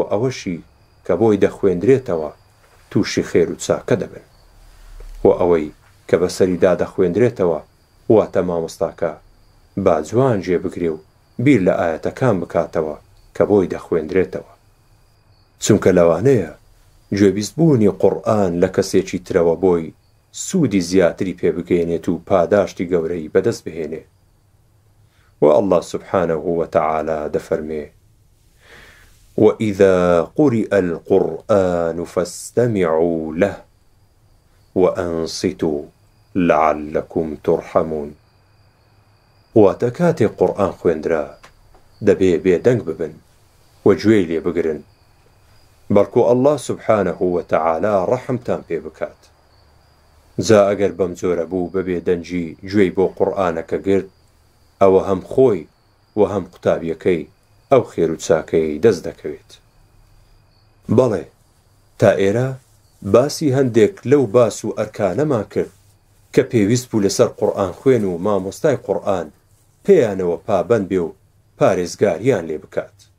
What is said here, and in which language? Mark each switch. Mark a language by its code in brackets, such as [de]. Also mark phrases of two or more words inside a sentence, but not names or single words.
[ckb] ئەوەشی کە بۆی دەخوێندرێتەوە تووشی خێر و چاکە دەبن و ئەوەی کە بەسەریدا دەخوێندرێتەوە واتە مامۆستاکە با جوان جێ بگرێ و بیر لە ئاەتەکان بکاتەوە کە بۆی دەخوێندرێتەوە چونکە لەوانەیە گوێبیستبوونی قورئان لە کەسێکی ترەوە بۆی سوودی زیاتری پێبگەێنێت و پاداشتی گەورەی بەدەست بهێنێ و [ar] الله سبحانه وتعالى [ckb] دەفەرمێ [ar] وإذا قرئ القرآن فاستمعوا له وأنصتوا لعلكم ترحمون [ckb] واتە کاتێک قورئان خوێندرا دەبێ بێدەنگ ببن و گوێی لێ بگرن بەڵکو [ar] الله سبحانه وتعالى [ckb] ڕەحمتان پێ بکات جا ئەگەر بەم جۆرە بوو بەبێ دەنجی گوێی بۆ قورئانەکە گرت ئەوە هەم خۆی و هەم قوتابیەکەی ئەو خێر و چاکەی دەست دەکەوێت بەڵێ تا ئێرە باسی هەندێک لەو باس و ئەرکانەمان کرد کە پێویست بوو لەسەر قورئان خوێن و مامۆستای قورئان پێیانەوە پابەند بێ و پارێزگاریان لێ بکات